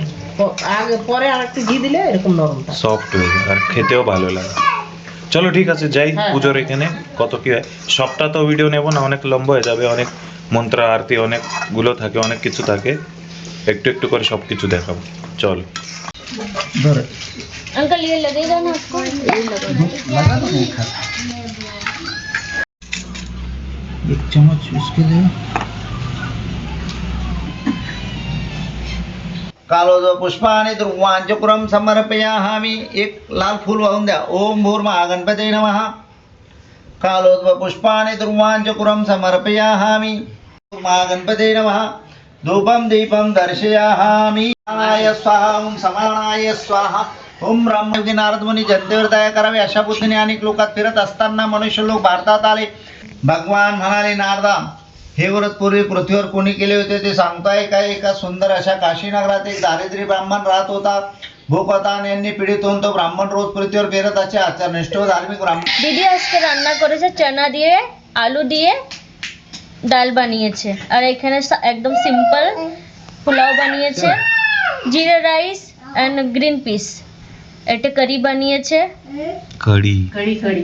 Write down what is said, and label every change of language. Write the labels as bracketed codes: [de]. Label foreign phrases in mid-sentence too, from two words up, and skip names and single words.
[bn] আগে পরে আর একটু ঘি দিলে এরকম নরম থাকে। সফট হয়ে যায় আর খেতেও ভালো লাগে। চলো ঠিক আছে, যাই হ্যাঁ, পুজোর হ্যাঁ, এখানে কত কি হয়। সবটা তো ভিডিও নেব না, অনেক লম্বা হয়ে যাবে, অনেক মন্ত্র আরতি অনেকগুলো থাকে, অনেক কিছু থাকে, একটু একটু করে সব কিছু দেখাবো। চল ধরে [hi] अंकल ये लगेगा ना आपको, ये लगा लगा तो नहीं खाता। एक चम्मच उसके लिए [sa] कालोदो पुष्पाणि दुर्वांचक्रम समर्पयामि। [mr] एक लाल फूल वाहून द्या। [sa] ओम भूर्महागणपतये नमः। कालोद्व पुष्पाणि दुर्वांचक्रम समर्पयामि। महागणपतये नमः। धूपं दीपं दर्शयामि। आय स्वाहा ओम समानाय स्वाहा ओम [mr] ब्रह्मयोगी नारद मुनी जनतेवर दया करावी अशा बुद्धीने अनेक लोकात फिरत असताना मनुष्य लोक भारतात आले. भगवान म्हणाले, नारदा, हे व्रत पूर्वी पृथ्वीवर कोणी केले होते ते सांगताय काय? एका सुंदर अशा काशीनगरात एक दारिद्र्य ब्राह्मण राहत होता. भूक होता आणि यांनी पीडित होऊन तो ब्राह्मण रोज पृथ्वीवर फिरत असे. आचारनिष्ठ व धार्मिक ब्राह्मण [bn] দিদি আজকে রান্না করেছে চানা দিয়ে, আলু দিয়ে ডাল বানিয়েছে, আর এখানে একদম সিম্পল পোলাও বানিয়েছে, জিরা [en] rice and green peas, [bn] এটা কারি বানিয়েছে, কড়ি [hi] कढी कढी